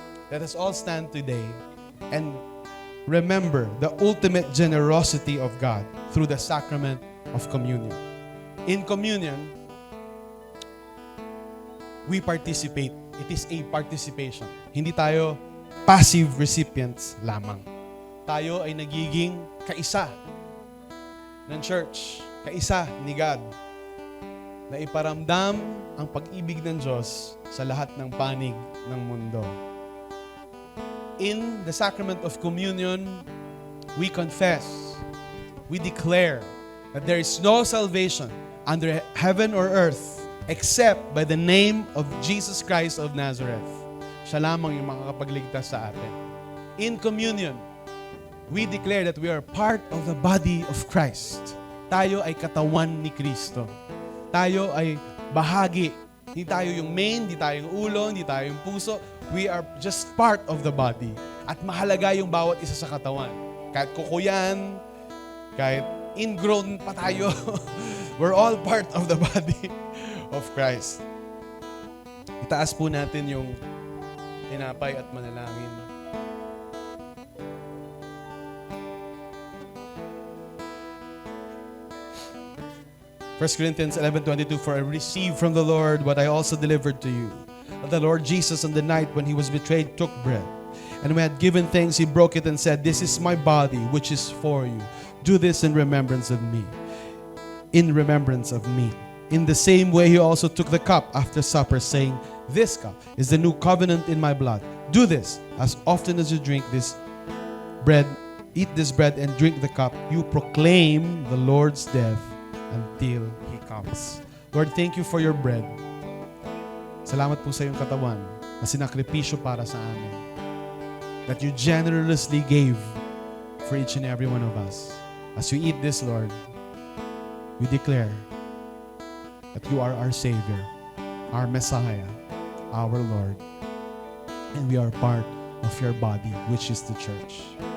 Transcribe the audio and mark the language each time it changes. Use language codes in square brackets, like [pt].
[en] Let us all stand today and remember the ultimate generosity of God through the sacrament of communion. In communion, we participate. It is a participation. [tl] Hindi tayo passive recipients lamang. Tayo ay nagiging kaisa ng church, kaisa ni God, na iparamdam ang pag-ibig ng Diyos sa lahat ng panig ng mundo. [en] In the sacrament of communion, we confess, we declare that there is no salvation under heaven or earth except by the name of Jesus Christ of Nazareth. [tl] Siya lamang yung makakapagligtas sa atin. [en] In communion, we declare that we are part of the body of Christ. [tl] Tayo ay katawan ni Kristo. Tayo ay bahagi. Hindi tayo yung main, hindi tayo yung ulo, hindi tayo yung puso. [en] We are just part of the body. [tl] At mahalaga yung bawat isa sa katawan. Kahit kukuyan, kahit ingrown pa tayo, [en] we're all part of the body of Christ. [tl] Itaas po natin yung tinapay at manalangin. [en] 1 Corinthians 11:22, for I received from the Lord what I also delivered to you. That the Lord Jesus on the night when he was betrayed took bread. And when he had given thanks, he broke it and said, this is my body, which is for you. Do this in remembrance of me. In remembrance of me. In the same way, he also took the cup after supper, saying, this cup is the new covenant in my blood. Do this as often as you drink this bread, eat this bread and drink the cup. You proclaim the Lord's death until He comes. Lord, thank you for your bread. [tl] Salamat po sa iyong katawan na sinakripisyo para sa amin. [en] That you generously gave for each and every one of us. As we eat this, Lord, we declare that you are our Savior, our Messiah, our Lord, and we are part of your body, which is the church.